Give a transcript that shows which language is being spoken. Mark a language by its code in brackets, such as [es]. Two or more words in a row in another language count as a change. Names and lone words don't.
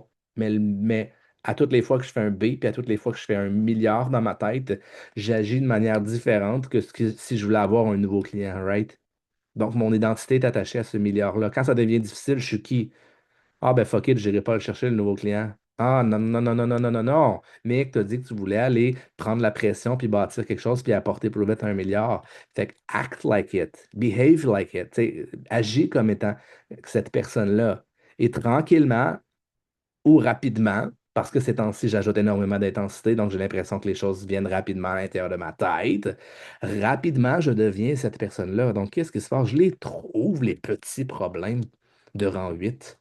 [fr] Mais à toutes les fois que je fais un B, puis à toutes les fois que je fais 1 milliard dans ma tête, j'agis de manière différente que, si je voulais avoir un nouveau client, right? Donc, mon identité est attachée à ce milliard-là. Quand ça devient difficile, je suis qui? Ah, ben [en] fuck it, [fr] je n'irai pas le chercher, le nouveau client. Ah, non, non, non, non, non, non, non, non. Mick, tu as dit que tu voulais aller prendre la pression, puis bâtir quelque chose, puis apporter pour le mettre 1 milliard. Fait que [en] act like it. Behave like it. [fr] Agis comme étant cette personne-là. Et tranquillement ou rapidement, parce que ces temps-ci, j'ajoute énormément d'intensité, donc j'ai l'impression que les choses viennent rapidement à l'intérieur de ma tête. Rapidement, je deviens cette personne-là. Donc, qu'est-ce qui se passe? Je les trouve, les petits problèmes de rang 8.